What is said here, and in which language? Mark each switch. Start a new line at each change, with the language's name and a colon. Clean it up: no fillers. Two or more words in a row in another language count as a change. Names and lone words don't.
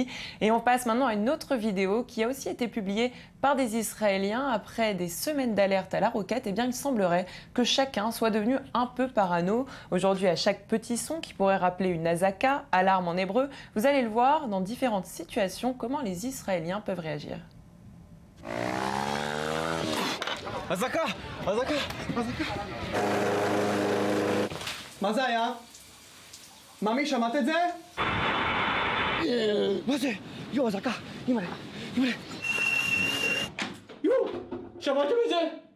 French: Et on passe maintenant à une autre vidéo qui a aussi été publiée par des Israéliens. Après des semaines d'alerte à la roquette, eh bien, il semblerait que chacun soit devenu un peu parano. Aujourd'hui, à chaque petit son qui pourrait rappeler une azaka, alarme en hébreu, vous allez le voir dans différentes situations comment les Israéliens peuvent réagir.
Hebrew: אזעקה! אזעקה! אזעקה! מה זה היה? ממי, שמעת את זה? מה זה? יו, אזעקה! אימא'לה! אימא'לה! יו! שמעתם את זה?